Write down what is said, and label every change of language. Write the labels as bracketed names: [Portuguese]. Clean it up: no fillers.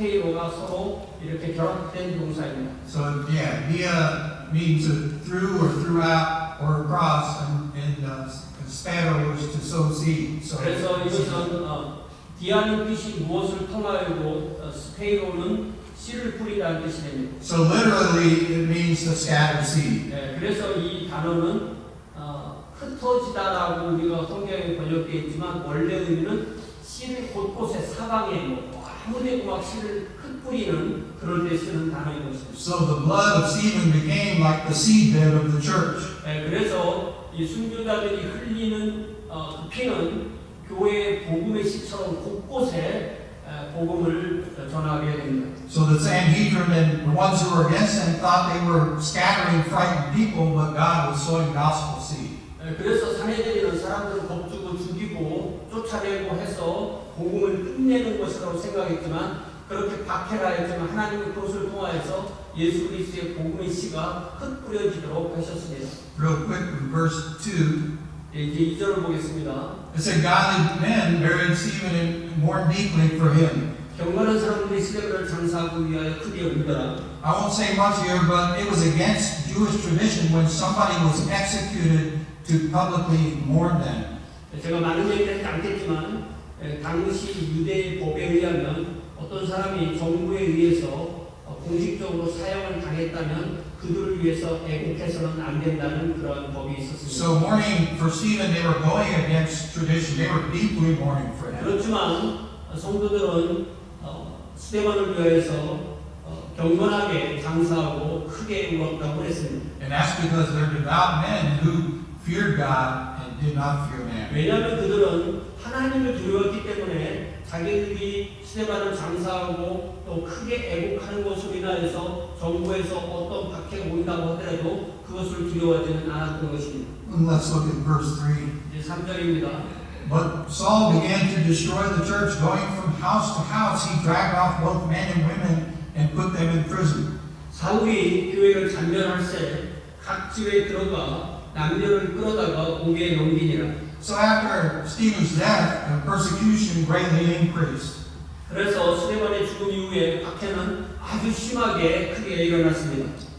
[Korean] 스테이로가 서로 이렇게 결합된 동사입니다. [English] So yeah, via means through or throughout or across, and spero was to sow seed. So [Korean] 그래서 이것은 디아는 뜻이 무엇을 통하여고 스테이로는 씨를 뿌리다는 뜻이 됩니다. [English] So literally it means to scatter seed. [Korean] 네, 그래서 이 단어는 흩어지다라고 우리가 성경에 번역되어 있지만 원래 의미는 씨를 곳곳에 사방에 아무데도 막 씨를 흩뿌리는 그럴 때 쓰는 단어인 것입니다. [English] So the blood of Stephen became like the seedbed of the church. [Korean] 네, 그래서 이 순교자들이 흘리는 그 피는 교회의 복음의 씨처럼 곳곳에 복음을 전하게 됩니다. [English] So the Sanhedrin and the ones who were against him thought they were scattering frightened people, but God was sowing gospel seed. [Korean] 그래서 사내들이는 사람들을 겁주고 죽이고 쫓아내고 해서 복음을 끝내는 것이라고 생각했지만 그렇게 박해하였지만 하나님의 그것을 통하여서 예수 그리스도의 복음의 씨가 흩뿌려지도록 하셨습니다. [English] Real quick, in verse 2, [Korean] 이제 2절을 보겠습니다. [English] it said, Godly men buried Stephen and mourned deeply for him. [Korean] 경건한 사람들이 스데반을 장사하기 위하여 크게 울더라. [English] I won't say much here, but it was against Jewish tradition when somebody was executed to publicly mourn them. [Korean] 제가 많은 얘기를 하지 않겠지만 당시 유대의 법에 의하면 어떤 사람이 정부에 의해서 공식적으로 사형을 당했다면 그들을 위해서 애국해서는 안 된다는 그런 법이 있었습니다. [English] So mourning for Stephen, they were going against tradition. They were deeply mourning for him. [Korean] 그렇지만 성도들은 스데반을 위하여서 경건하게 장사하고 크게 울었다고 했습니다. [English] And that's because they're devout men who feared God and did not fear man. [Korean] 왜냐하면 그들은 하나님을 두려웠기 때문에 자기들이 스데반을 장사하고 또 크게 애국하는 것으로 인하여서 정부에서 어떤 박해가 온다고 하더라도 그것을 두려워하지는 않았던 것입니다. [English] Let's look at verse 3. [Korean] 이제 3절입니다. [English] But Saul began to destroy the church, going from house to house. He dragged off both men and women and put them in prison. [Korean] 사울이 교회를 잔멸할세 각 집에 들어가 남녀를 끌어다가 옥에 넘기니라. [English] So after Stephen's death, persecution greatly increased. [Korean] 그래서 스데반의 죽음 이후에 박해는 아주 심하게 크게 일어났습니다.